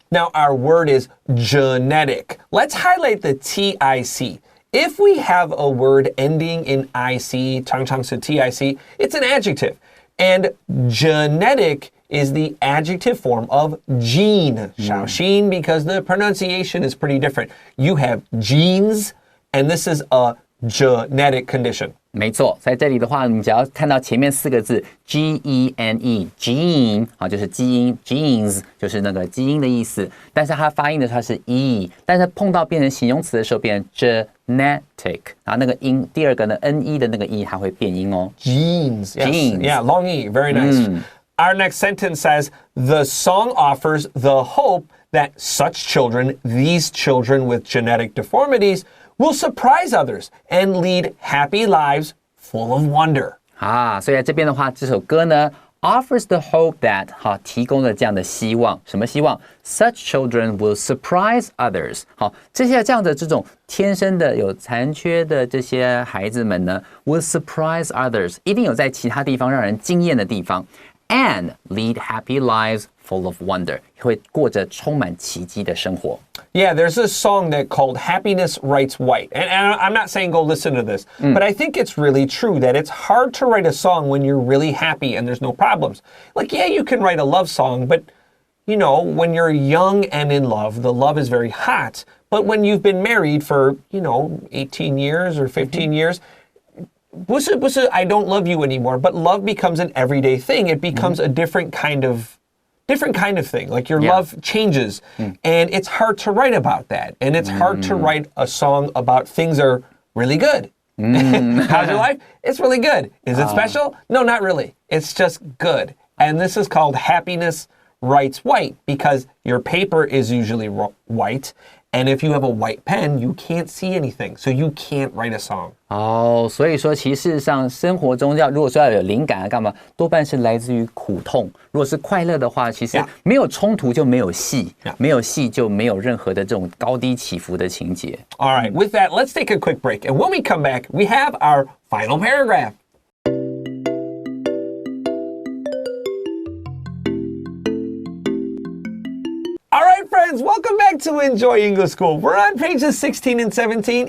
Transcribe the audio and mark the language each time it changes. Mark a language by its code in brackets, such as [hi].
[en] Now our word is genetic. Let's highlight the TIC. If we have a word ending in IC, [zh] 常常是 [en] TIC, it's an adjective. And genetic is the adjective form of gene, [zh] 小心, [en] because the pronunciation is pretty different. You have genes, and this is a genetic condition. [zh] 没错，在这里的话，你只要看到前面4个字 gene gene 啊，就是基因 genes 就是那个基因的意思，但是它发音的时候它是 e， 但是碰到变成形容词的时候变成 genetic， 然后那个音第二个呢 ne 的那个 e 它会变音哦。 [en] Genes, yes. Genes. Yeah, long e, very nice. Our next sentence says, the song offers the hope that such children, these children with genetic deformities, will surprise others and lead happy lives full of wonder. [zh] 啊，所以在这边的话，这首歌呢 [en] offers the hope that [zh] 提供了这样的希望，什么希望 [en] ？Such children will surprise others。 [zh] 这样的这种天生的有残缺的这些孩子们呢 ， [en] will surprise others， [zh] 一定有在其他地方让人惊艳的地方 ， [en] and lead happy lives full of wonder， [zh] 会过着充满奇迹的生活。 [en] Yeah, there's a song that called Happiness Writes White. And I'm not saying go listen to this, but I think it's really true that it's hard to write a song when you're really happy and there's no problems. Like, yeah, you can write a love song, but, you know, when you're young and in love, the love is very hot. But when you've been married for, 18 years or 15 years, I don't love you anymore, but love becomes an everyday thing. It becomes a different kind of thing. Like your love changes, and it's hard to write about that. And it's hard to write a song about things are really good. How's your life? It's really good. Is it special? No, not really. It's just good. And this is called Happiness Writes White because your paper is usually white. And if you have a white pen, you can't see anything. So you can't write a song. [zh] 所以说其实上生活中如果说要有灵感啊干嘛，多半是来自于苦痛。如果是快乐的话，其实没有冲突就没有戏，没有戏就没有任何的这种高低起伏的情节。 [en] All right, with that, let's take a quick break. And when we come back, we have our final paragraph. All right, friends, welcome back to Enjoy English School. We're on pages 16 and 17.